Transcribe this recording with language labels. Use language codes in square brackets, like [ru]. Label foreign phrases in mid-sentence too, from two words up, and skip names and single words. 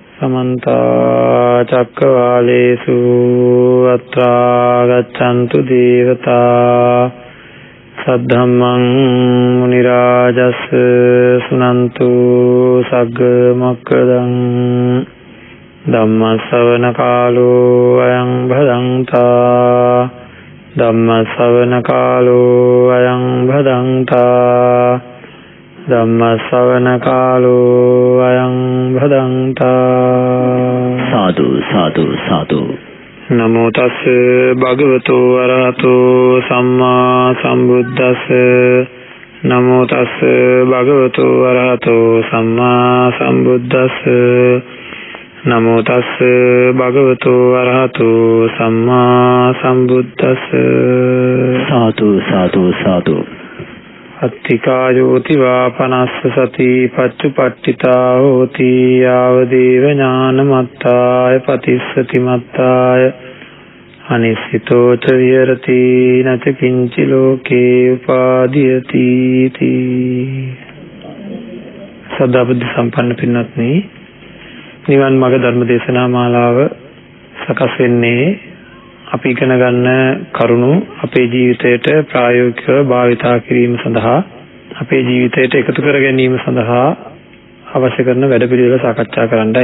[pi] समन्ता चक्रवालेषु अत्रा गच्छन्तु देवता सद्धम्मं मुनिराजस्य शृण्वन्तु सग्गमक्खदं धम्मश्रवणकालो अयं भदन्ता धम्मश्रवणकालो अयं भदन्ता धम्मश्रवणकालो अयं भदन्ता। साधु साधु साधु। नमो तस् भगवतो अरहतो सम्मा सम्बुद्धस्स नमो तस् भगवतो अरहतो सम्मा सम्बुद्धस्स नमो तस् भगवतो अरहतो सम्मा सम्बुद्धस्स। साधु साधु साधु। अत्तिकायोति वापनस्स सति पच्चुपट्टिता होति यावदेव ज्ञानमत्ताय पतिस्सति मत्ताय अनिश्चितो च विहरति न च किंचि लोके उपादीयति। [si] සදා බුද්ධි සම්පන්න පින්වත්නි නිවන් මාර්ග ධර්ම දේශනා මාලාව සකස් වෙන්නේ අපි ඉගෙන ගන්න කරුණු අපේ ජීවිතයට ප්‍රායෝගිකව භාවිතා කිරීම සඳහා අපේ ජීවිතයට එකතු කර ගැනීම සඳහා අවශ්‍ය කරන වැඩපිළිවෙල සාකච්ඡා කරන්නයි.